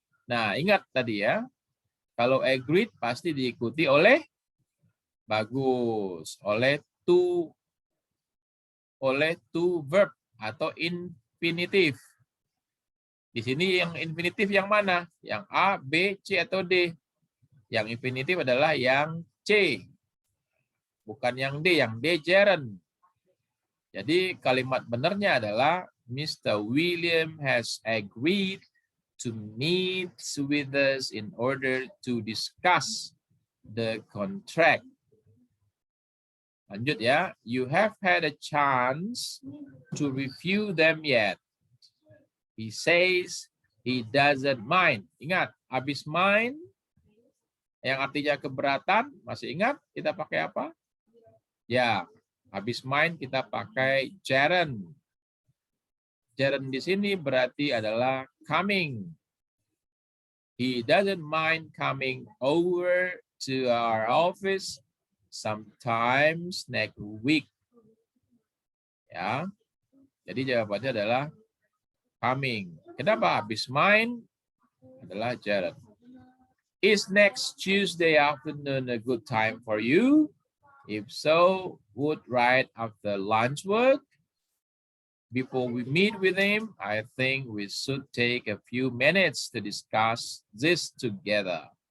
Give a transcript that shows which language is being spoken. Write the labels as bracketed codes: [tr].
[id] Nah, ingat tadi ya, kalau agreed pasti diikuti oleh, bagus, oleh to verb atau infinitif. Di sini yang infinitif yang mana? Yang A, B, C, atau D? Yang infinitif adalah yang C. Bukan yang D, yang D gerund. Jadi kalimat benernya adalah Mr. [en] William has agreed to meet with us in order to discuss the contract. [id] Lanjut ya. [en] You have had a chance to review them yet. He says he doesn't mind. [id] Ingat, habis mind yang artinya keberatan, masih ingat kita pakai apa? Ya, habis mind kita pakai gerund. Gerund di sini berarti adalah coming. [en] He doesn't mind coming over to our office sometimes next week. [id] Ya. Jadi jawabannya adalah coming. Kenapa habis mind adalah gerund. [en] Is next Tuesday afternoon a good time for you? If so, would right after lunch work? Before we meet with him, I think we should take a few minutes to discuss this together.